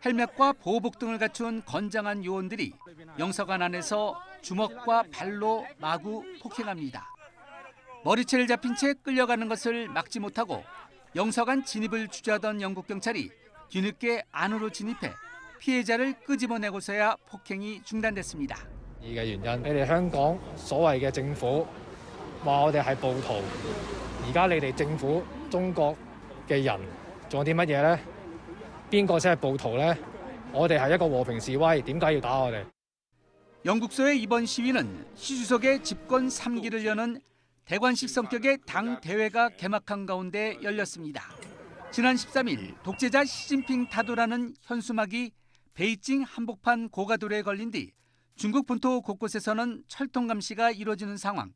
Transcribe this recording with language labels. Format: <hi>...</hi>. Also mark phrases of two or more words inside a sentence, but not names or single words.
<ko>헬멧과 보호복 등을 갖춘 건장한 요원들이 영사관 안에서 주먹과 발로 마구 폭행합니다. 머리채를 잡힌 채 끌려가는 것을 막지 못하고 영사관 진입을 주저하던 영국 경찰이 뒤늦게 안으로 진입해 피해자를 끄집어내고서야 폭행이 중단됐습니다.</ko> <yue>嘅原因，你哋香港所謂嘅政府話我哋係暴徒，而家你哋政府中國嘅人做啲乜嘢呢？邊個先係暴徒呢？我哋係一個和平示威，點解要打我哋？</yue> <ko>영국서의 이번 시위는 시 주석의 집권 3기를 여는 대관식 성격의 당 대회가 개막한 가운데 열렸습니다. 지난 13일 독재자 시진핑 타도라는 현수막이 베이징 한복판 고가도로에 걸린 뒤 중국 본토 곳곳에서는 철통 감시가 이루어지는 상황.</ko>